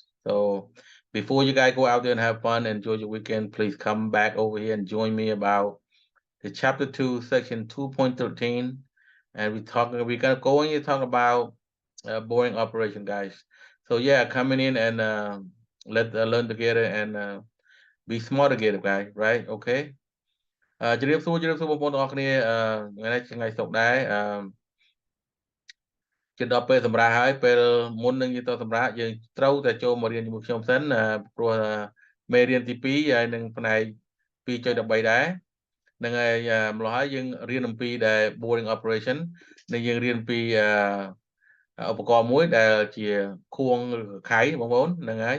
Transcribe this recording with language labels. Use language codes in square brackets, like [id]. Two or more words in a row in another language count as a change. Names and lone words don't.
[en] So before you guys go out there and have fun, enjoy your weekend, please come back over here and join me about the chapter 2, section 2.13. And we're gonna go in and talk about boring operation, guys. So yeah, coming in and let's learn together and be smart together, guys, right? [km] Okay. ជំរាបសួរបងប្អូនទាំងអស់គ្នាថ្ងៃនេះថ្ងៃសុក្រដែរជិតដល់ពេលសម្រាប់ហើយពេលមុននឹងយើងទៅសម្រាប់យើងត្រូវតែចូលមករៀនជាមួយខ្ញុំសិនព្រោះមេរៀនទី2ហើយនឹងផ្នែក 2.13 ដែរហ្នឹងហើយម្ល៉េះហើយយើងរៀនអំពីដែល [en] boring operation [km] និងយើងរៀនពីឧបករណ៍មួយដែលជាខួងឬខៃបងប្អូនហ្នឹងហើយ